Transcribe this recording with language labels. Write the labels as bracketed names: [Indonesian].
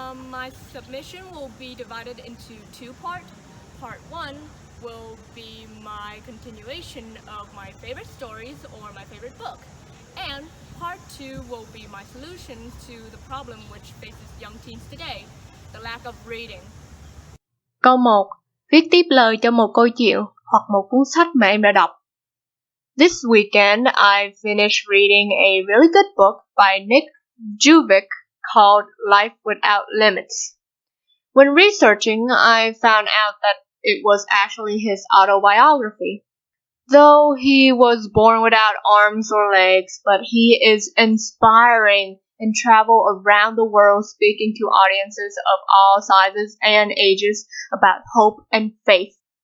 [English] My submission will be divided into two parts. Part 1 will be my continuation of my favorite stories or my favorite book, and Part 2 will be my solutions to the problem which faces young teens today, the lack of reading. [Vietnamese] Câu 1. Viết tiếp lời cho một câu chuyện hoặc một cuốn sách mà em đã đọc. [English] This weekend, I finished reading a really good book by Nick Juvick called Life Without Limits. When researching, I found out that it was actually his autobiography. Though he was born without arms or legs, but he is inspiring and travel around the world speaking to audiences of all sizes and ages about hope and faith.